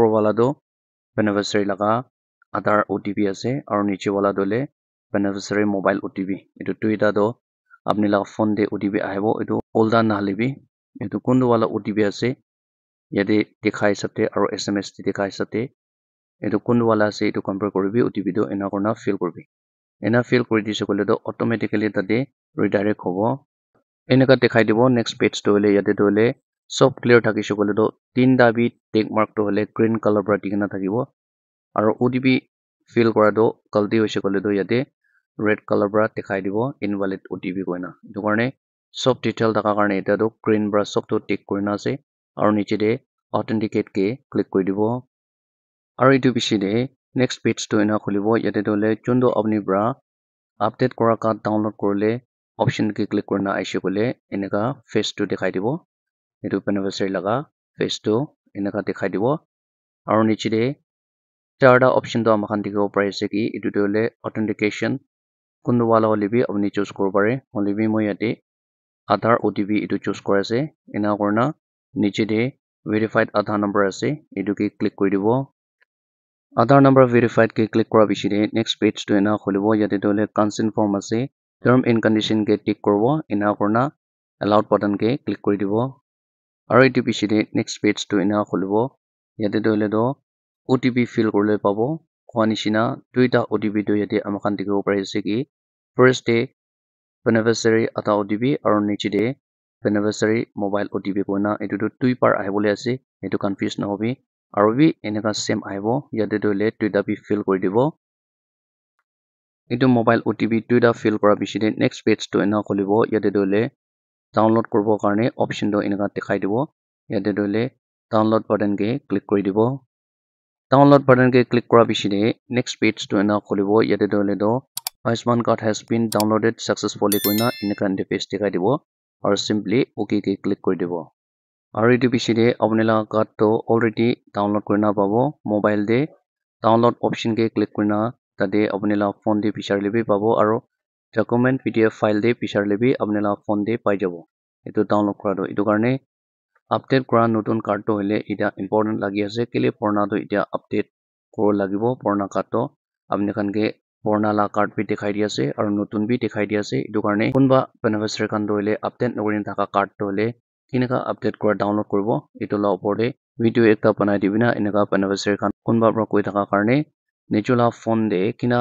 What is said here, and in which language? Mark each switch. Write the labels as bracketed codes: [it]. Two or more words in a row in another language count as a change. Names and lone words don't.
[nag] wala do beneficiary laga [en] Aadhaar otp [nag] ase aro niche wala to hole [en] beneficiary mobile otp [nag] etu duita do apni laga phone de otp ahibo etu olda nahale bi etu kundu wala otp ase yate dekhai sabte aro sms te dekhai sabte etu kundu wala ase etu compare koribi otp to ena kurna fill koribi ena fill kori dise kole to automatically tate redirect hobo enaka dekhai dibo [en] next page [nag] to hole yate to hole sob clear thakise kole to tinta bi [en] tick mark [nag] to hole [en] green color [nag] para dikena thakibo aro otp fill kora to galti hoise kole to yate [en] red color [nag] para dekhai dibo [en] invalid otp [nag] koina etu karne sob detail thaka karne eta to green para sob to tick korina ase aro niche de authenticate ke click kori dibo aro etu piche de [en] next page [nag] to ena khulibo yate to hole chundu apni para update kora card download korle option ke click korna aise kole enaka face to dekhai dibo etu beneficiary laga face to enaka dekhai dibo aro niche de charta option to amakhan dikhibo pare ase ki etu to hole authentication kundu wala hole bi apni choose koribo pare hole bi moi yate [en] Aadhaar otp [nag] etu choose kora ase ena kurna niche de [en] verified Aadhaar number [nag] ase etu ke click kori dibo Aadhaar number verified ke click kora piche de next page to ena khulibo yate to hole [en] consent form [nag] ase [en] term and condition [nag] ke tick koribo ena kurna [en] allowed button [nag] ke click kori dibo aro etu piche de [en] next page [nag] to ena khulibo yate to hole do otp fill korile pabo khwa nishina duita otp to yate amakhan dikhibo pare ase ki [en] first day [nag] beneficiary ata OTP aro niche de [en] beneficiary mobile OTP [nag] koina etu tu tui par ahibole ase etu confuse na hobi aro bi eneka same ahibo yate tu le tuita bi fill kori dibo etu [en] mobile OTP [nag] tuita fill kora bishi de [en] next page [nag] to ena kholibo yate tu le download koribo karne option to eneka dekhai dibo yate tu le [en] download button [nag] ke click kori dibo [en] download button [nag] ke click kora bishi de [en] next page [nag] to ena kholibo yate tu le do [en] Ayushman card has been downloaded successfully [nag] koina eneka interface dekhai dibo aro [en] simply okay [nag] ke click kori dibo aro etu bishi de apni la card to already download korina pabo mobile de [en] download option [nag] ke click korina tate apni la phone de bichar le bi pabo aro [en] document PDF file [nag] de bichar le bi apni la phone de pai jabo etu download kora to etu karne update kora notun card to hole eta important lagi ase kele purana to eta update koro lagibo purana card to apni khan ke purana la card bi dekhai di ase aro notun bi dekhai di ase etu karne kunba beneficiary khan to hole update nokorin thaka card to hole kineka update kora download koribo etu la opor de video ekta banai dibina eneka beneficiary khan kunba pra koi thaka karne nijula phone de kina